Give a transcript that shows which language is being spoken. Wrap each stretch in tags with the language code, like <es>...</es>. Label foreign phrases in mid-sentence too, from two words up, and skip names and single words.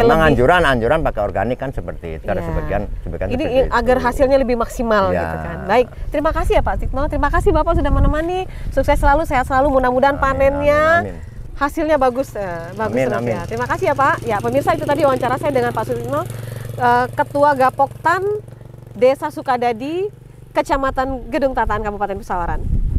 <id>lebih anjuran pakai organik kan seperti itu. Ada sebagian ini agar hasilnya lebih maksimal gitu kan. Baik, terima kasih ya Pak Sutikno. Terima kasih Bapak sudah menemani. Sukses selalu, sehat selalu. Mudah-mudahan panennya hasilnya bagus. Amin. Ya. Terima kasih ya Pak. Ya pemirsa, itu tadi wawancara saya dengan Pak Sutikno, Ketua Gapoktan Desa Sukadadi, Kecamatan Gedung Tataan, Kabupaten Pesawaran.</id>